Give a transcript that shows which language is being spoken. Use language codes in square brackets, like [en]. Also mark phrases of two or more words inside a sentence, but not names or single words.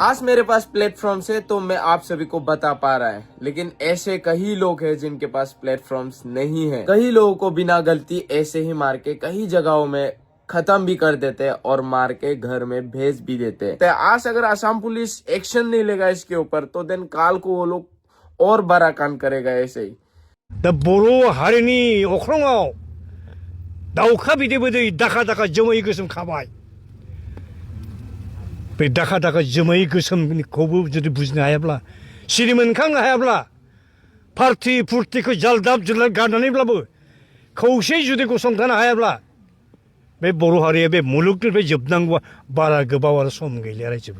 [hi] आज मेरे पास प्लेटफॉर्म से तो मैं आप सभी को बता पा रहा है, लेकिन ऐसे कई लोग हैं जिनके पास प्लेटफॉर्म्स नहीं है। कई लोगों को बिना गलती ऐसे ही मार के कई जगहों में खत्म भी कर देते हैं और मार के घर में भेज भी देते हैं। तो आज अगर आसाम पुलिस एक्शन नहीं लेगा इसके ऊपर तो देन काल को वो लोग और बड़ा कांड करेगा ऐसे ही। [brx] दा बर' हारिनि अख्राङाव दाउखा बिदै बिदै दाखा दाखा जोमै गोसोम खाबाय। बे दाखा दाखा जोमै गोसोमखौबो जुदि बुजिनो हायाब्ला, सिरि मोनखांनो हायाब्ला, पार्टि फुर्तिखौ जालदाब जुलाद गारनानैब्लाबो खौसेयै जुदि गसंथानो हायाब्ला, बे बर' हारिया बे मुलुगनिफ्राय जोबनांगौआ बारा गोबाव आरो सम गैलिया रायजोबो।